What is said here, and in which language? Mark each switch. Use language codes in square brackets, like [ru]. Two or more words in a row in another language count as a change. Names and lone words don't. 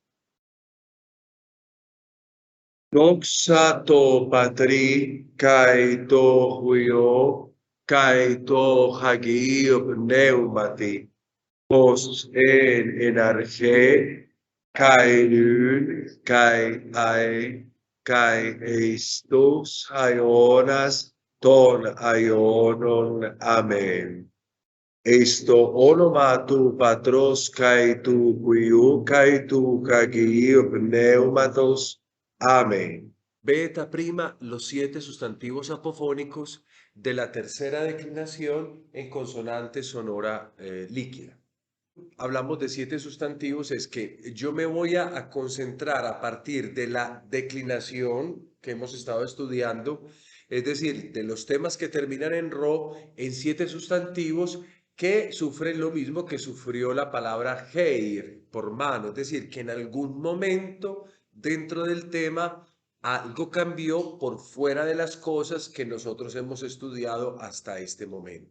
[el] Δόξα το Πατρί, καί το Υιό, καί το Αγίο Πνεύματι, ως εν αρχαί, καί νυν, καί αε, καί εις τους αιώνας των αιώνων. Αμήν. Εις το όνομα του Πατρός καί του Υιού, καί του Αγίου Πνεύματος. [es] Amén. Beta prima los 7 sustantivos apofónicos de la tercera declinación en consonante sonora líquida. Hablamos de 7 sustantivos, es que yo me voy a concentrar a partir de la declinación que hemos estado estudiando, es decir, de los temas que terminan en ro, en 7 sustantivos que sufren lo mismo que sufrió la palabra heir, por mano, es decir, que en algún momento dentro del tema algo cambió por fuera de las cosas que nosotros hemos estudiado hasta este momento.